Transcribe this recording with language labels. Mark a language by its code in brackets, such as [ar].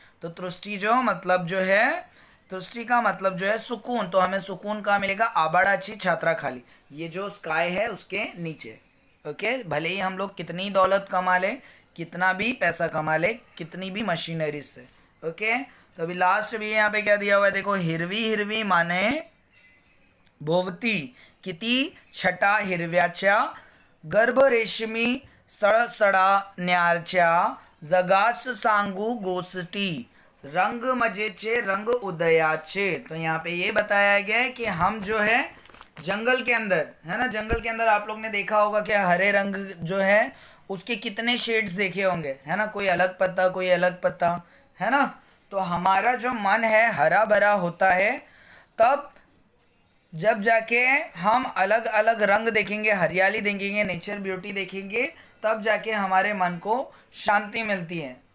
[hi] तो दृष्टि जो मतलब जो है, दृष्टि का मतलब जो है सुकून, तो हमें सुकून कहाँ मिलेगा, [mr] आबाडाची छात्राखाली, [hi] ये जो स्काई है उसके नीचे। ओके, भले ही हम लोग कितनी दौलत कमा ले, कितना भी पैसा कमा ले, कितनी भी मशीनरी से। ओके, तो अभी लास्ट भी यहाँ पे क्या दिया हुआ है, देखो, [mr] हिरवी हिरवी माने भोवती किती छटा हिरव्याच्या, गर्भ रेशमी सडसडाण्याच्या, जगास सांगू गोष्टी, रंग मजेचे रंग उदयाचे। [hi] तो यहाँ पे ये बताया गया है कि हम जो है जंगल के अंदर, है ना, जंगल के अंदर आप लोग ने देखा होगा कि हरे रंग जो है उसके कितने शेड्स देखे होंगे, है ना, कोई अलग पत्ता कोई अलग पत्ता, है ना। तो हमारा जो मन है हरा भरा होता है, तब जब जाके हम अलग अलग रंग देखेंगे, हरियाली देखेंगे, नेचर ब्यूटी देखेंगे, तब जाके हमारे मन को शांति मिलती है।